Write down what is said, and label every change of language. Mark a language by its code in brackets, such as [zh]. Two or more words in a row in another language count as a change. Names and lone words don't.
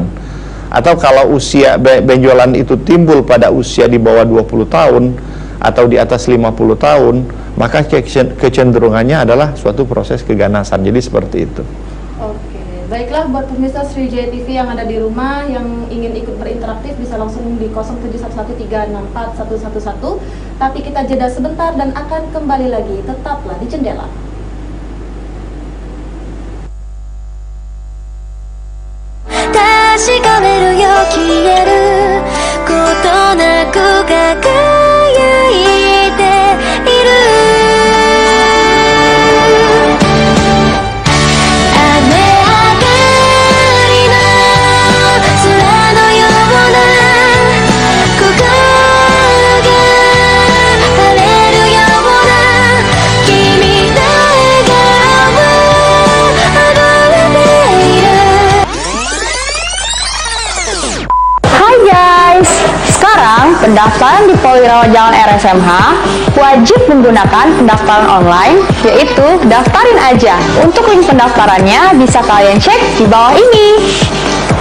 [id] Atau kalau usia benjolan itu timbul pada usia di bawah 20 tahun atau di atas 50 tahun, maka kecenderungannya adalah suatu proses keganasan. Jadi seperti itu. Oke, baiklah buat pemirsa Sriwijaya TV yang ada di rumah yang ingin ikut berinteraktif bisa langsung di 0711364111. Tapi kita jeda sebentar dan akan kembali lagi. Tetaplah di Jendela. [ja] 確かめるよ消えることなく輝いている雨上がりの空のような心が晴れるような君の笑顔溢れている [id] Hai guys, sekarang pendaftaran di Polwirawan Jalan RSMH wajib menggunakan pendaftaran online, yaitu daftarin aja. Untuk link pendaftarannya bisa kalian cek di bawah ini.